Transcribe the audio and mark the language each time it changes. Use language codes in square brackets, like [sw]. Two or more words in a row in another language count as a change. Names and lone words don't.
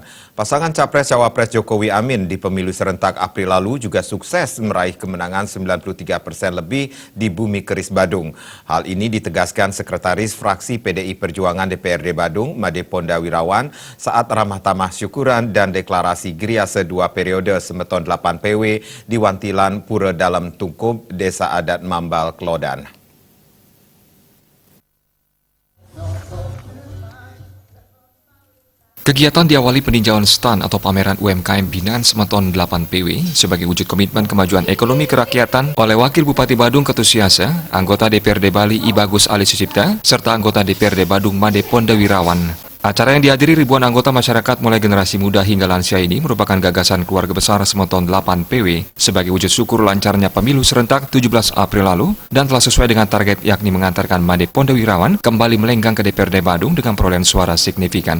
[id] Pasangan Capres-Cawapres Jokowi Amin di pemilu serentak April lalu juga sukses meraih kemenangan 93% lebih di Bumi Keris Badung. Hal ini ditegaskan Sekretaris Fraksi PDI Perjuangan DPRD Badung, Made Ponda Wirawan, saat ramah tamah syukuran dan deklarasi Giriase 2 periode Semeton 8 PW di Wantilan Pura Dalam Tungkup, Desa Adat Mambal, Klodan. Kegiatan diawali peninjauan stand atau pameran UMKM binaan Semeton 8 PW sebagai wujud komitmen kemajuan ekonomi kerakyatan oleh Wakil Bupati Badung Ketusiasa, anggota DPRD Bali I Bagus Ali Sucipta, serta anggota DPRD Badung Made Ponda Wirawan. Acara yang dihadiri ribuan anggota masyarakat mulai generasi muda hingga lansia ini merupakan gagasan keluarga besar Semeton 8 PW sebagai wujud syukur lancarnya pemilu serentak 17 April lalu dan telah sesuai dengan target yakni mengantarkan Made Ponda Wirawan kembali melenggang ke DPRD Badung dengan perolehan suara signifikan.